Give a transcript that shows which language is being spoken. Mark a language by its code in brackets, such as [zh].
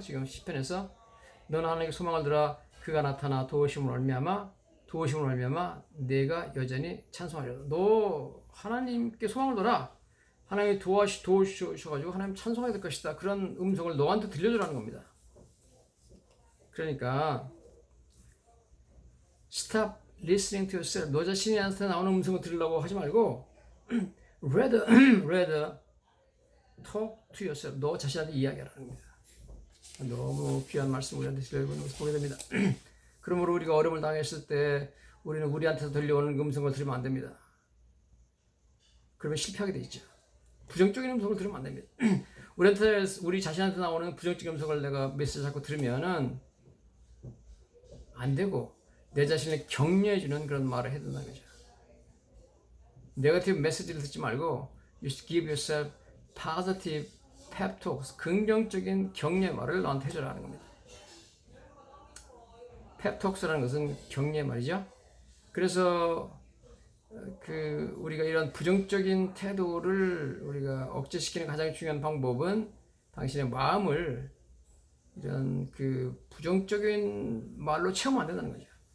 [ko] 지금 시편에서 너는 하나님께 소망을 들어 그가 나타나 도우심으로 말미암아 내가 여전히 찬송하려다. 너 하나님께 소망을 들어라. 하나님이 도우셔가지고 하나님 찬송해야 될 것이다. 그런 음성을 너한테 들려주라는 겁니다. 그러니까 [en] stop listening to yourself. [ko] 너 자신한테 나오는 음성을 들으려고 하지 말고 [en] rather talk to yourself. [ko] 너 자신한테 이야기하라는 겁니다. 너무 귀한 말씀 우리한테 들려오는 것을 보게 됩니다. 그러므로 우리가 어려움을 당했을 때 우리는 우리한테서 들려오는 음성을 들으면 안 됩니다. 그러면 실패하게 돼 있죠. 부정적인 음성을 들으면 안 됩니다. 우리 자신한테 나오는 부정적인 음성을 내가 메시지 자꾸 들으면은 안 되고 내 자신을 격려해주는 그런 말을 해야 된다는 거죠. 네거티브 메시지를 듣지 말고 [en] you should give yourself positive pep talks. [ko] 긍정적인 격려의 말을 너한테 해줘라는 겁니다. pep talks라는 것은 격려의 말이죠. 그래서 우리가 이런 부정적인 태도를 우리가 억제시키는 가장 중요한 방법은 당신의 마음을 이런 부정적인 말로 채우면 안 된다는 거죠.